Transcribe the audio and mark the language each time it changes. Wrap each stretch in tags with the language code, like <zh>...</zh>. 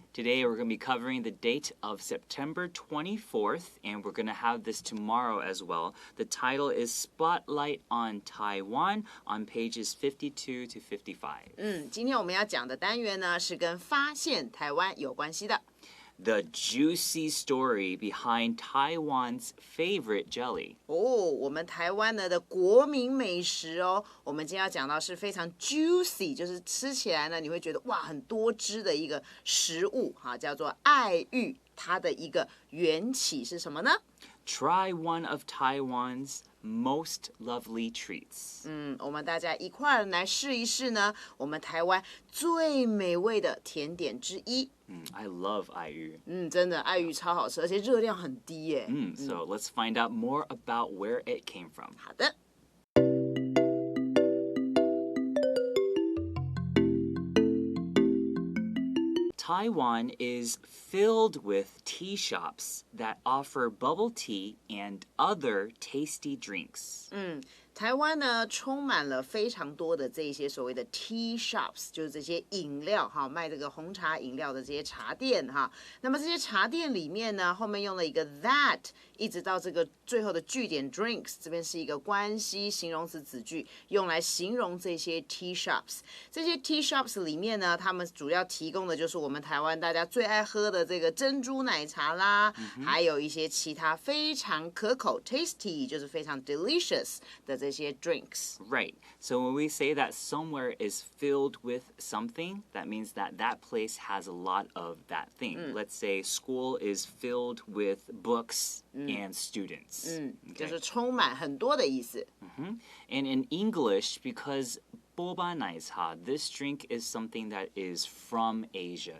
<en>Today we're going to be covering the date of September 24th, and we're going to have this tomorrow as well. The title is Spotlight on Taiwan on pages 52 to 55.</en> <zh>今天我们要讲的单元呢，是跟发现台湾有关系的。</zh> <en>The juicy story behind Taiwan's favorite jelly.</en> <zh>我们台湾的国民美食哦，我们今天要讲到是非常 juicy， 就是吃起来呢，你会觉得哇很多汁的一个食物哈，叫做爱玉。它的一个缘起是什么呢？</zh> <en>Try one of Taiwan's most lovely treats.</en> <zh>我们大家一块儿来试一试呢，我们台湾最美味的甜点之一。</zh> <en>I love 爱玉.</en> <zh>真的爱玉超好吃，而且热量很低耶。</zh> <en>So let's find out more about where it came from.</en> <zh>好的。</zh> <en>Taiwan is filled with tea shops that offer bubble tea and other tasty drinks.</en> <zh>台湾呢，充满了非常多的这些所谓的 tea shops， 就是这些饮料哈，卖这个红茶饮料的这些茶店哈。那么这些茶店里面呢，后面用了一个 that， 一直到这个最后的句点 drinks， 这边是一个关系形容词子句，用来形容这些 tea shops。这些 tea shops 里面呢，他们主要提供的就是我们台湾大家最爱喝的这个珍珠奶茶啦，还有一些其他非常可口 tasty， 就是非常 delicious 的这些 drinks.</zh> <en>Right. So when we say that somewhere is filled with something, that means that that place has a lot of that thing. Let's say school is filled with books and students.</en> <zh>就是充满很多的意思。</zh> <en>And in English, because boba奶茶, this drink is something that is from Asia.</en>